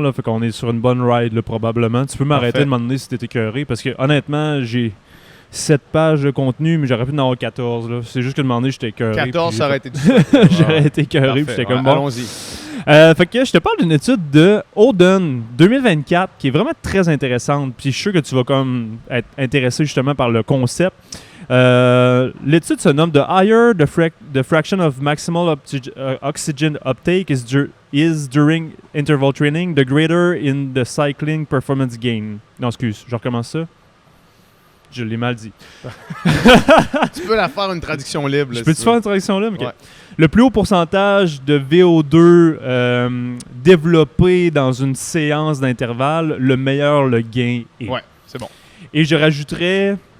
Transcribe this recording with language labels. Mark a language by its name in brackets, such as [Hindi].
[French] Là, fait qu'on est sur une bonne ride, là, probablement. Tu peux m'arrêter de m'en donner si t'es écœuré parce que, honnêtement, j'ai 7 pages de contenu, mais j'aurais pu en avoir 14. Là. C'est juste que demander, j'étais écœuré. 14, ça aurait été du J'aurais été écœuré, puis j'étais comme bon. Allons-y. Fait que je te parle d'une étude de Oden 2024 qui est vraiment très intéressante. Puis je suis sûr que tu vas comme être intéressé justement par le concept. L'étude se nomme [English] The higher the fraction of maximal oxygen uptake is during interval training, the greater in the cycling performance gain. [French] Non, excuse, je recommence ça. Je l'ai mal dit. Tu peux la faire une traduction libre. Là, je peux-tu faire une traduction libre? Okay. Ouais. Le plus haut pourcentage de VO2 développé dans une séance d'intervalle, le meilleur le gain est. Ouais, c'est bon. Et je rajouterais...